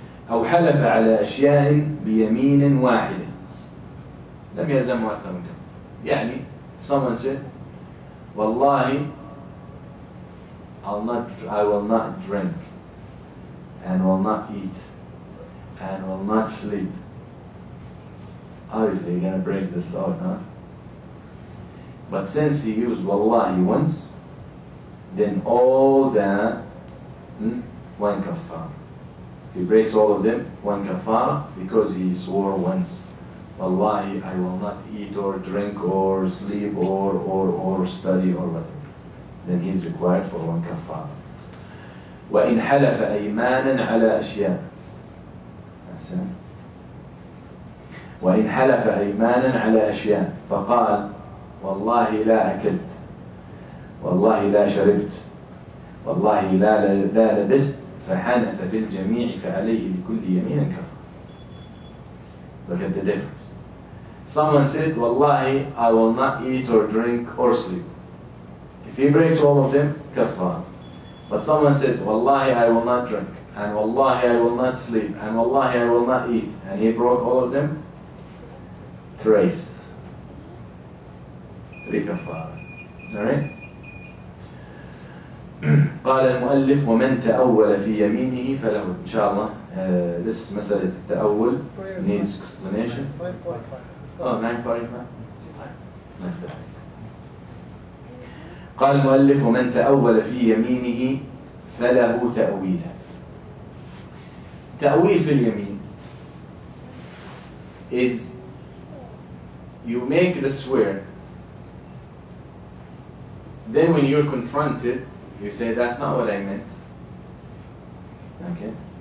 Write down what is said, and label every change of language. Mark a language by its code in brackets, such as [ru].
[ar] أو حلف على أشياء بيمين واحدة لم يلزمه أكثر من كده. يعني [en] someone said, Wallahi, I will not drink and will not eat and will not sleep. Obviously you're going to break this out, huh? But since he used Wallahi once, then all that, one kafar. If he breaks all of them, one kafar, because he swore once, Wallahi, I will not eat or drink or sleep or study or whatever. Then he's required for one kafar. [ar] وإن حلف أيمانا على أشياء. [en] That's it. [ar] وإن حلف أيمانا على أشياء فقال والله لا أكلت والله لا شربت والله لا لبست فحنث في الجميع فعليه لكل يمين كفر. [en] Look at the difference. Someone said, Wallahi, I will not eat or drink or sleep. If he breaks all of them, kafar. But someone says, Wallahi, I will not drink, and Wallahi, I will not sleep, and Wallahi, I will not eat, and he broke all of them, trace. Three kafar. Alright? [ar] قال المؤلف ومن تأول في يمينه فله إن شاء الله [en] this [ar] مسألة التأول [en] needs explanation. 9:45. Oh, 9:45. [ar] قال المؤلف ومن تأول في يمينه فله تأويلا. تأويل في اليمين [en] is you make the swear, then when you're confronted you say that's not what I meant. Okay?